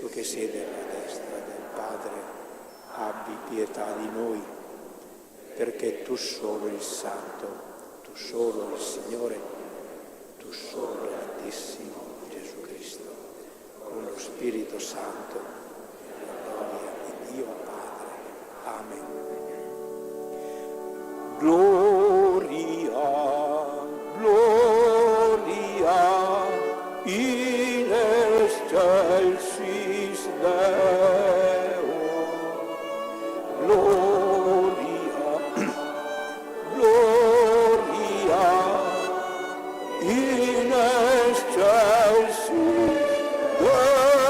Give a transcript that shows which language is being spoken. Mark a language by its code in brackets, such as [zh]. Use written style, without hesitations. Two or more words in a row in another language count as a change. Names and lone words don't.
[it] Tu che siedi alla destra del Padre, abbi pietà di noi, perché tu solo il Santo, tu solo il Signore, tu solo l'Altissimo Gesù Cristo, con lo Spirito Santo, la gloria di Dio Padre. Amen. [la] Gloria, gloria, in excelsis Deo. Gloria, gloria, in excelsis Deo.